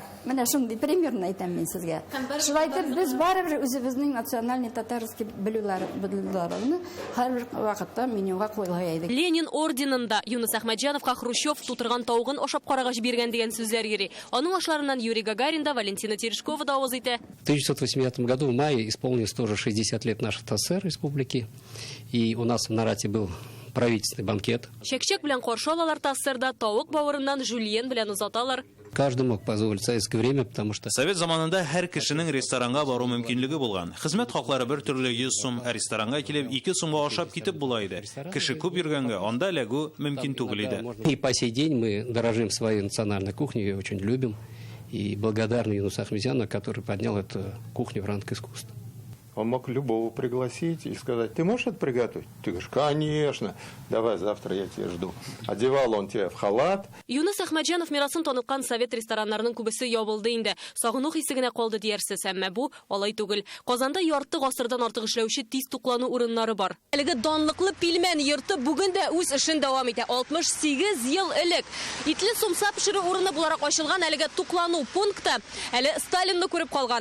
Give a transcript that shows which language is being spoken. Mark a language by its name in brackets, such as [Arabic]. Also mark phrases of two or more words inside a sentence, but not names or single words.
[Tatar] Менә шундый примерно әйтәм мин сезгә. Шулай итеп без барыбер үзебезнең [Russian] национальный татарский [Tatar] блюдоларны һәр вакытта менюга куйган идек. Ленин орденында Юнус Әхмәтҗановка Хрущев тутырган тавыгын ашап карагач биргән дигән сүзләр йөри. Аның ашларыннан Юрий Гагарин да, Валентина Терешкова да авыз итә. [Russian] В 1980 году в мае исполнилось тоже 60 лет нашей ТССР республики, и у нас в Нарате был правительственный банкет. [Tatar] Чәк-чәк белән каршы алалар Тассырда, тавык бавырыннан жульен белән узаталар. [Russian] Каждый мог позволить советское время, потому что... [Tatar] Совет заманында һәр кешенең ресторанга бару мөмкинлеге булган. Хезмәт хаклары бер төрле 100 сум, ресторанга килеп 2 сумга ашап китеп була иде. Кеше күп йөргәнгә анда ләгү мөмкин түгел иде. [Russian] И по сей день мы дорожим своей национальной кухней, ее очень любим. И благодарны Юнусу Ахмедянову, который поднял эту кухню в ранг искусства. Он мог любого пригласить и сказать: ты можешь это приготовить? Ты говоришь: конечно, давай завтра я тебя жду. Одевал он тебя в халат. [Tatar] Юнус Әхмәтҗанов мирасын таныккан совет рестораннарының күбесе ябылды инде. Сагыну хисегенә калды диярсез, әмма бу алай түгел. Казанда ярты гасырдан артык эшләүче тиз туклану урыннары бар. Әлеге данлыклы пилмән йорты бүген дә үз эшен дәвам итә. 68 ел элек итле сумса пешерү урыны буларак ачылган әлеге туклану пункты әле Сталинны күреп калган.